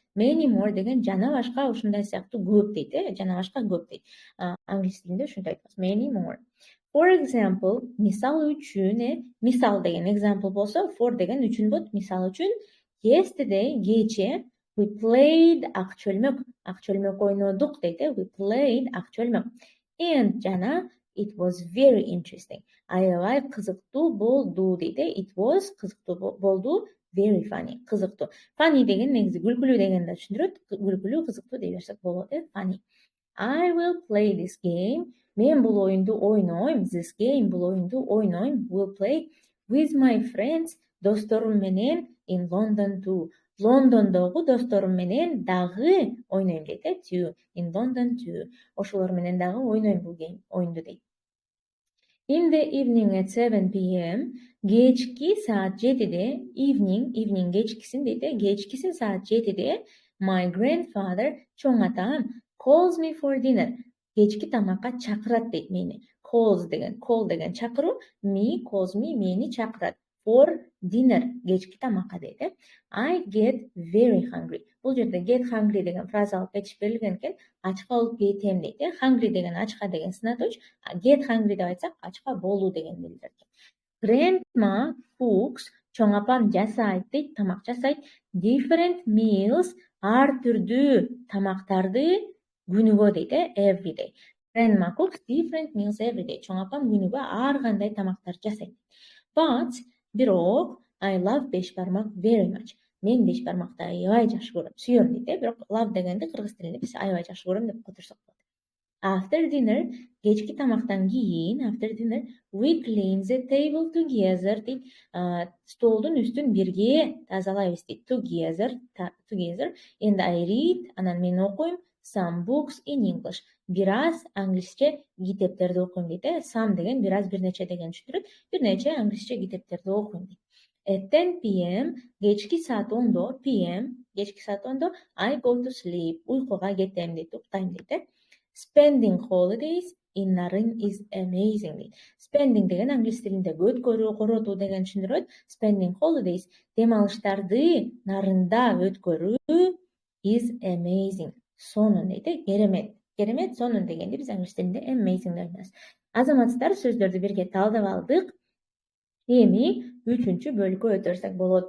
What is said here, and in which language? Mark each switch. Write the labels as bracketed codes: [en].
[en] Many more [ky] деген жана башка ушундай сыяктуу көп дейт. Жана башка көп дейт. Англис тилинде ушундай айтабыз. [en] Many more. For example, [ky] мисал үчүн, мисал деген [en] example [ky] болсо, [en] for [ky] деген үчүн болот. Мисал үчүн, [en] yesterday, [ky] кече, [en] we played [ky] ак чөлмөк ойнодук дейт. [en] We played ак чөлмөк. And [ky] жана [en] it was very interesting. [ky] Аябай кызыктуу болду дейт. [en] It was [ky] кызыктуу болду. [en] Very funny, [ky] кызыктуу. [en] Funny [ky] деген негизи күлкүлүү дегенди түшүндүрөт. Күлкүлүү, кызыктуу деп берсек болот. [en] Funny. I will play this game. [ky] Мен бул оюнду ойнойм. [en] This game, [ky] бул оюнду ойнойм. [en] Will play with my friends, [ky] досторум менен [en] in London too. [ky] Лондондогу досторум менен дагы ойнойм дейт. [en] Too. In London too. [ky] Ошолор менен дагы ойнойм бул оюнду дейт. [en] In the evening at 7 p.m. [ky] Кечки саат 7-де, [en] evening [ky] кечкисин дейт. Кечкисин саат 7-де, [en] my grandfather, [ky] чоң атам, [en] calls me for dinner. [ky] Кечки тамакка чакырат дейт мени. [en] Call [ky] деген чакыруу, [en] calls me, [ky] мени чакырат. [en] For dinner, [ky] кечки тамакка дейт. [en] I get very hungry. [ky] Бул жерде [en] get hungry [ky] деген фразалык кетиш берилген экен. Ачка болуп кетем дейт. [en] Hungry [ky] деген ачка деген сынатууч. [en] Get hungry [ky] деп айтсак, ачка болуу деген билдирет. [en] Grandma cooks, [ky] чоң апам жасайт дейт, тамак жасайт. [en] Different meals, [ky] ар түрдүү тамактарды күнүгө дейт. [en] Every day. Grandma cooks different meals every day. [ky] Чоң апам күнүгө ар кандай тамактар жасайт. [en] But [ky] бирок [en] I love бешбармак very much. [ky] Мен бешбармакты аябай жакшы көрөм, сүйөм дейт. Бирок [en] love [ky] дегенди кыргыз тилинде биз аябай жакшы көрөм деп которсок болот. [en] After dinner, [ky] кечки тамактан кийин, [en] after dinner, we clean the table together [ky] дейт. Столдун үстүн бирге тазалайбыз дейт. [en] Together. And I read, [ky] анан мен окуйм [en] some books in English. [ky] Бир аз англисче китептерди окуйм дейт. Some деген бир аз, бир нече деген түшүндүрөт. Бир нече англисче китептерди окуйм дейт. [en] At 10 p.m. [ky] кечки саат 10 кечки саат 10 [en] I go to sleep. [ky] Уйкуга кетем дейт, уктайм дейт. [en] Spending holidays in Naren is amazing [ky] дейт. [en] Spending [ky] деген англис тилинде өткөрүү, коротуу деген түшүндүрөт. [en] Spending holidays [ky] дем алыштарды нарында өткөрүү [en] is amazing. [ky] Сонун дейт. Керемет, сонун дегенди биз англис тилинде [en] amazing [ky] деп айтабыз. Азаматсыздар, сөздөрдү бирге талдап алдык. Эми 3-чү бөлүккө өтөрсөк болот.